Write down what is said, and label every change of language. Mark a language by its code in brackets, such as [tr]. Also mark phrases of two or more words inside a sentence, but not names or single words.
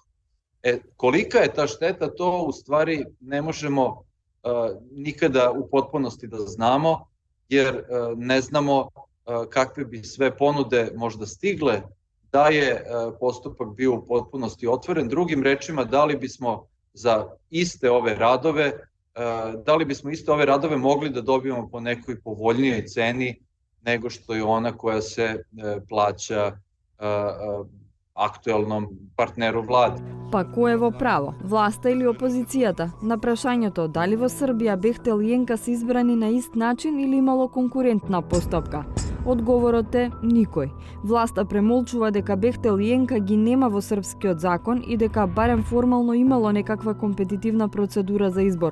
[sr] Kolika je ta šteta, to u stvari ne možemo nikada u potpunosti da znamo, jer ne znamo kakve bi sve ponude možda stigle da je postupak bio u potpunosti otvoren. Drugim rečima, da li bismo iste ove radove mogli da dobijemo po nekoj povoljnijoj ceni nego što je ona koja se plaća aktuelnom партнеру влади. [mk] Па кој е во право, власта или опозицијата? На прашањето дали во Србија Бехтел и Енка се избрани на ист начин или имало конкурентна постапка? Одговорот е никој. Власта премолчува дека Бехтел и Енка ги нема во српскиот закон и дека барем формално имало некаква компетитивна процедура за избор.